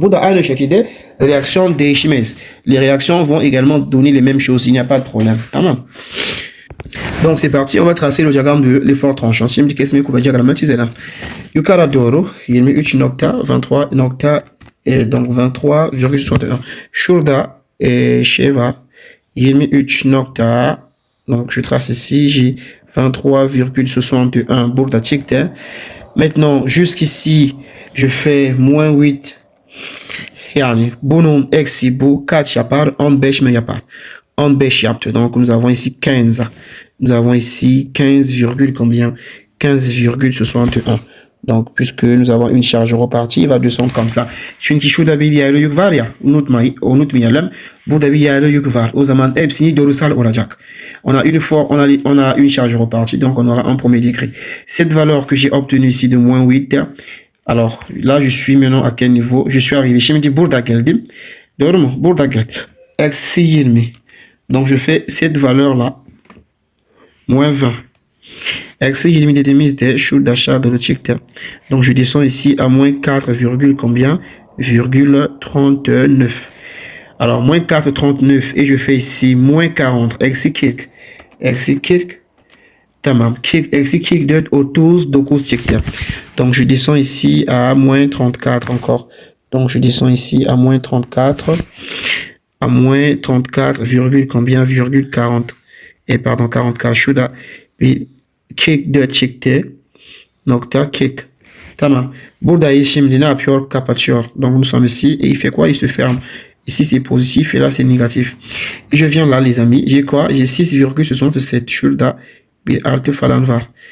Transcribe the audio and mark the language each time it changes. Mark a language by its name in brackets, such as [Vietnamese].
[Turkish] Bu da aynı şekilde reaksiyon değişmez. [French] Les réactions vont également donner les mêmes choses. Il n'y a pas de problème. [Turkish] Tamam. [French] Donc c'est parti, on va tracer le diagramme de l'effort tranchant. [Turkish] Şimdi kesmeyi kuvvet çizelim. Yukarı doğru 23.23 nokta [French] donc [Turkish] 23,61. Şurada şey var 23 nokta, [French] donc je trace ici, j'ai [Turkish] 23,61 burada çıktı. [French] Maintenant jusqu'ici je fais moins 8. [Turkish] Yani bunun eksi bu kaç yapar? 15 mi yapar? 15 yaptı. [French] Donc nous avons ici 15. Nous avons ici 15, combien? 15,61. Donc puisque nous avons une charge repartie, il va descendre comme ça. [Turkish] Çünkü şurada bir yaylı yük var ya, unutmayalım. Burada bir yaylı yük var. O zaman hepsini doğrusal olacak. [French] On a une charge repartie, donc on aura un premier degré. Cette valeur que j'ai obtenue ici de moins 8, alors là je suis maintenant à quel niveau? Je suis arrivé. [Turkish] Şimdi burada geldim. Doğru mu? Burada geldim. Eksi 20. [French] Donc je fais cette valeur là. Moins 20. [Turkish] Eksi 20 dediğimizde şurada aşağı doğru çıktı. [French] Donc je descends ici à moins 4, combien? 39. Alors moins 4,39 et je fais ici moins 40. [Turkish] Eksi 40. Eksi 40. Tamam. Eksi 44 39 çıktı. [French] Donc je descends ici à moins 34 encore. Donc je descends ici à moins 34. À moins 34, combien? 40. Et pardon 44. [Turkish] Şurada bir 44 çıktı. Nokta 40. Tamam. Buradayız şimdi ne yapıyor? Kapatıyor. [French] Donc nous sommes ici et il fait quoi? Il se ferme. Ici c'est positif et là c'est négatif. Et je viens là les amis. J'ai quoi? J'ai 6,67. [Turkish] Şurada bir artı falan var.